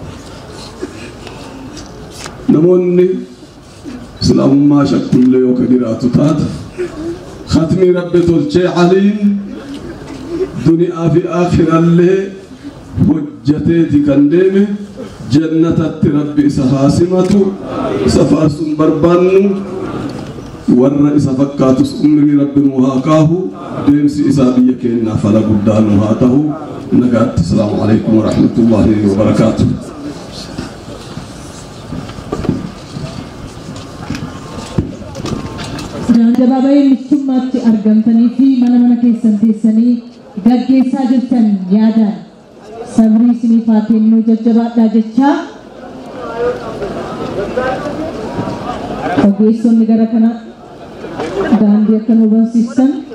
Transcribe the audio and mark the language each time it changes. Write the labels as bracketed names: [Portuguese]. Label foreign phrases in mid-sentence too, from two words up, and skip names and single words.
[Oromo] Namoonni islaamummaa shakkullee yoo ka jiraatu taate khatmii rabbi tolchee Aliin duniyaa fi aakhirallee hojjateeti kan deeme jannatatti rabbi isa haasimatu isa faarsuun barbaannu warra isa fakkaatus umrii rabbi nu haa kaahu deemsi isaa biyya keenyaa fala guddaa nu haa tahu. [Arabic] Nagaatti. السلام عليكم ورحمة الله وبركاته. [Oromo] Gabaabayee michummaatti argamtanii fi mana keessan teessanii gaggeessaa jirtan yaadaan sabrii isiniif haa kennu jajjabaadhaa jechaa ogeessonni gara kana daandii akka nu barsiisan